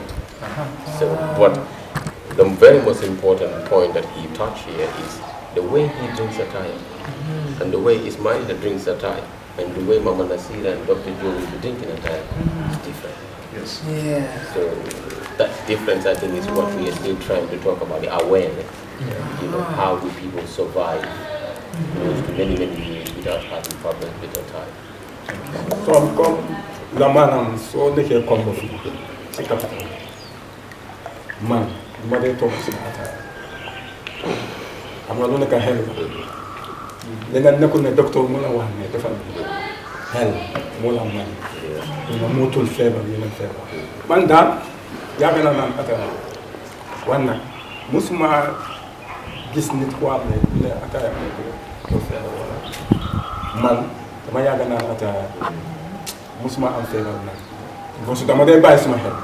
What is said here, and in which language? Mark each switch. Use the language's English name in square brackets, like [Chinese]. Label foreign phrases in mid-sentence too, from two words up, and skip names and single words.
[English] So what the very most important point that he touched here is the way he drinks Attaya and the way Ismail drinks Attaya and the way Mama Naasira and Dr. Joe will be drinking Attaya is different. Yes. Yeah. So that difference, I think, is what we are still trying to talk about, the awareness. You know, how do people survive close to many years without having problems with Attaya? [Wolof] comme la maanaam soo nekkee comme fii si capital man du ma dee toog si Attaya xam nga lu nekk xel la leneen nekkul ne docteur mu la wax ne defal xel moo la may ñu ne mootul feebar yeneen feebar man daal yàgg naa naan Attaya wan nag musuma gis nit ku am ne Attaya ko feebar wala man dama yàgg naan Attaya musuma am feebar nag [French] parce que [Wolof] dama dee bàyyi suma xel.